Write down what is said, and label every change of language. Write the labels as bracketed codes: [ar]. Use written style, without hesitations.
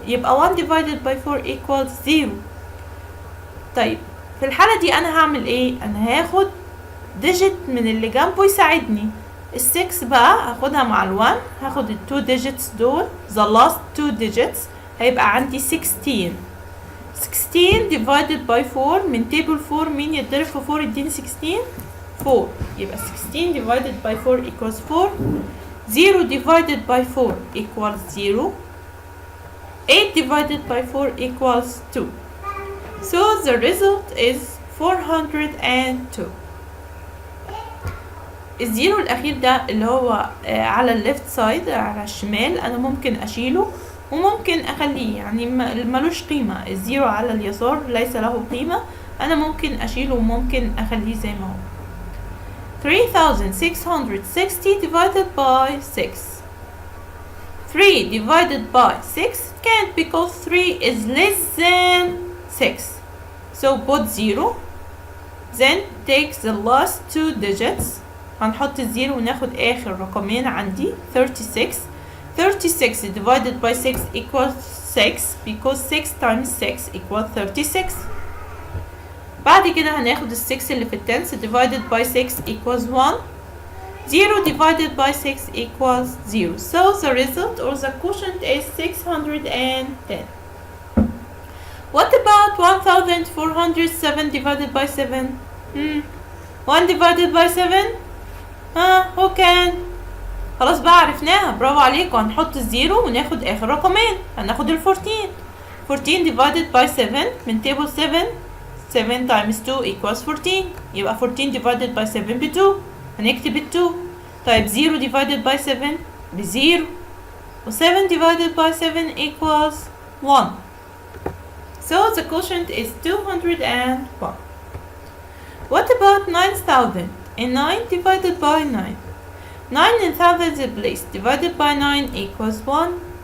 [en] يبقى 1 divided by 4 equals 0. [ar] طيب في الحالة دي أنا هعمل إيه؟ أنا هاخد digit من اللي جنبه يساعدني. ال6 بقى هاخدها مع ال1. هاخد ال 2 digits دول [en] the last 2 digits [ar] هيبقى عندي 16. 16 [en] divided by 4 [ar] من table 4 مين يتضرب في 4 يديني 16؟ 4. [en] يبقى 16 divided by 4 equals 4. 0 divided by 4 equals 0. 8 divided by 4 equals 2. So the result is 402. [ar] الزيرو الأخير ده اللي هو على الليفت سايد على الشمال أنا ممكن أشيله وممكن أخليه، يعني ملوش قيمة. الزيرو على اليسار ليس له قيمة، أنا ممكن أشيله وممكن أخليه زي ما هو. [en] 3660 divided by 6. 3 divided by 6 can't because 3 is less than 6. So put 0. Then take the last 2 digits. [ar] هنحط الزيرو وناخد آخر رقمين عندي 36. [en] 36 divided by 6 equals 6 because 6 times 6 equals 36. [ar] بعد كده هناخد ال6 اللي في التنس [en] divided by 6 equals 1. 0 divided by 6 equals 0. So the result or the quotient is 610. What about 1407 divided by 7? 1 divided by 7? who can? [ar] خلاص بقى عرفناها، برافو عليكم. هنحط الزيرو وناخد آخر رقمين، هناخد ال 14. [en] 14 divided by 7 من table 7. 7 times 2 equals 14. [ar] يبقى 14 [en] divided by 7 [ar] ب 2. هنكتب ال 2. [en] طيب 0 divided by 7 ب 0. و 7 divided by 7 equals 1. So the quotient is 201. What about 9,000? And 9 divided by 9. 9 in thousands place divided by 9 equals 1.